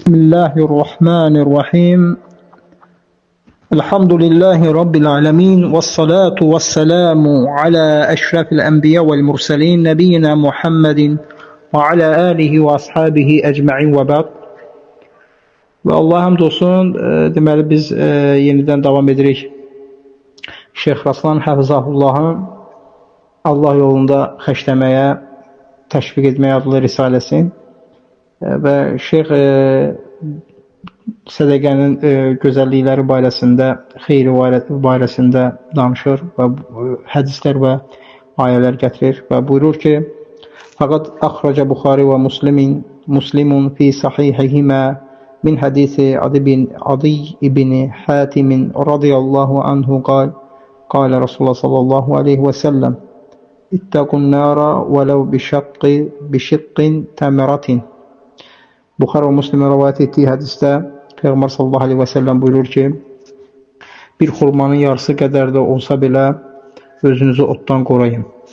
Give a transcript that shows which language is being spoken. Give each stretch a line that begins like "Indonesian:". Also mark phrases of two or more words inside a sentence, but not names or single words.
Arabic: بسم الله الرحمن الرحيم الحمد لله رب العالمين والصلاة والسلام على أشرف الأنبياء والمرسلين نبينا محمد وعلى آله وأصحابه أجمعين وبعد.
Azerbaijani: Və Allah həmd olsun, deməli biz yenidən davam edirik. Şeyx Raslan Həfizahullahın Allah yolunda xəşləməyə, təşviq etməyə adlı risaləsi. Və Şeyx sədəqənin gözəllikləri barəsində, xeyri barəsində danışır və hədislər və ayələr gətirir və buyurur ki,
Arabic: فقد أخرج البخاري ومسلم في صحيحيهما من حديث عدي بن حاتم رضي الله عنه قال رسول الله صلى الله عليه وسلم اتقوا النار ولو بشق تمرة.
Azerbaijani: Buxar və Müslimə rivayət etdiyi hədisdə Peyğəmbər
Arabic: صلى الله عليه وسلم
Azerbaijani: buyurur ki, bir xurmanın yarısı qədər də olsa belə özünüzü otdan qoruyun.